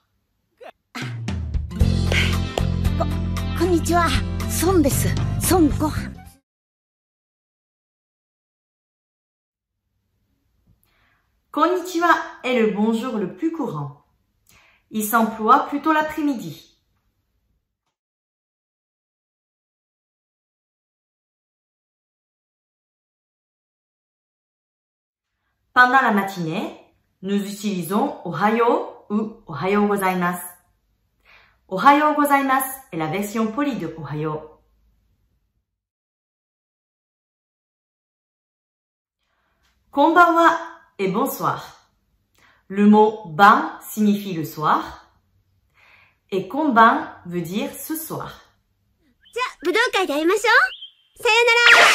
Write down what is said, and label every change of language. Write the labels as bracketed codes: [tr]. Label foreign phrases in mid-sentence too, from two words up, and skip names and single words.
[ja] こんにちは、Sonです. Son gohan. [fr] Konnichiwa est le bonjour le plus courant. Il s'emploie plutôt l'après-midi. Pendant la matinée, nous utilisons Ohayo ou [ja] おはようございます. おはようございます [fr] est la version polie de Ohayo. Konbanwa est bonsoir. Le mot ban signifie le soir et konban veut dire ce soir. [ja] じゃあ、武道会で会いましょう。さよなら。